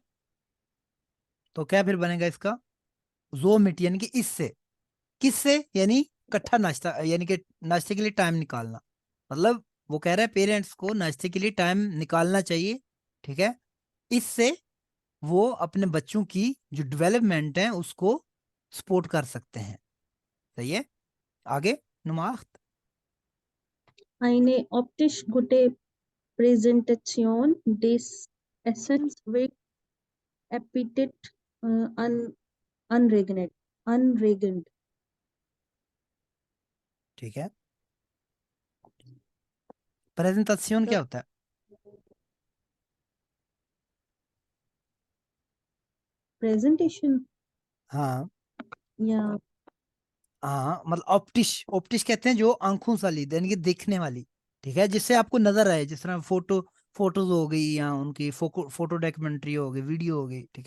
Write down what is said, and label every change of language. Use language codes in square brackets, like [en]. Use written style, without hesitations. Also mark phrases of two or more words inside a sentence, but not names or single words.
[hi] तो क्या फिर बनेगा इसका, जोमिट यानी कि इससे, किससे, यानी इकट्ठा नाश्ता, यानी कि नाश्ते के लिए टाइम निकालना। मतलब वो कह रहा है पेरेंट्स को नाश्ते के लिए टाइम निकालना चाहिए, ठीक है। इससे वो अपने बच्चों की जो डेवलपमेंट है उसको सपोर्ट कर सकते हैं, सही है। आगे, नुमाख्त। [de] Eine optisch gute Präsentation des Essens wird Appetit un unregend unregend। [hi] ठीक है, प्रेजेंटेशन क्या होता है। प्रेजेंटेशन हाँ, या हाँ, मतलब ऑप्टिश, ऑप्टिश कहते हैं जो आंखों वाली, यानी कि देखने वाली, ठीक है, जिससे आपको नजर आए, जिस तरह फोटोज हो गई या उनकी [en] photo documentary [hi] हो गई, वीडियो हो गई, ठीक है।